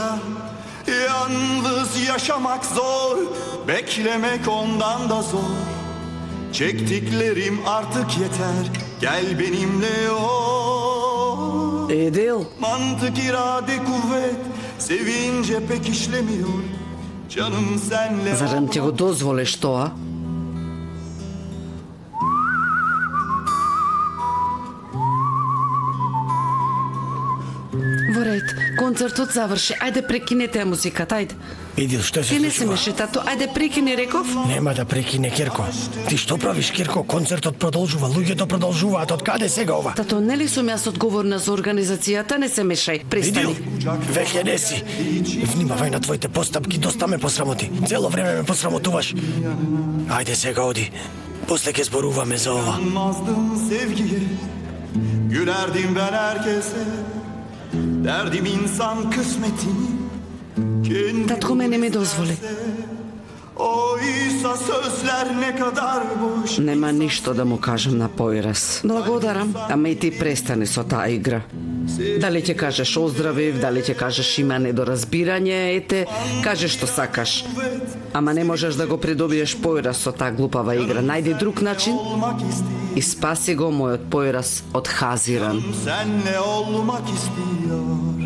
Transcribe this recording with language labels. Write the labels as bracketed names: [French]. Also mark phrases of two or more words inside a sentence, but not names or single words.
[Turkish] Yalnız yaşamak zor, beklemek ondan da zor. Çektiklerim artık yeter, Gel benimle ol. Edil, Mantık irade kuvvet sevince pek işlemiyor. Canım senle [Macedonian] зарем ти го дозволиш тоа? Во ред, концертот заврши. Ајде прекинете музиката, ајде. Идил, што се Ке не се случува? меши, тато. Ајде прекини, реков. Нема да прекине, Кирко. Ти што правиш, Кирко? Концертот продолжува, луѓето продолжуваат. Од каде сега ова? Тато, нели сум јас одговорна за организацијата? Не се мешај. Видил? Престани. Веќе не си. Внимавај на твоите постапки, доста ме посрамоти. Цело време ме посрамотуваш. Ајде сега оди. После ќе зборуваме за ова. [Turkish] Yanmazdım sevgiye. Gülerdim ben herkese. Derdim insan kısmetini. Kendi [Macedonian] Татко ме не ми дозволи. [Turkish] oysa sözler ne kadar boş. [Macedonian] Нема ништо да му кажам на Појрас. Благодарам, ама и ти престани со таа игра. Дали ќе кажеш оздравив, дали ќе кажеш има недоразбирање, ете, кажеш што сакаш. Ама не можеш да го придобиеш Појрас со таа глупава игра. Најди друг начин [Turkish] Olmak istiyor. [Macedonian] и спаси го мојот Појрас од Хазиран. [Turkish] Senle olmak istiyor.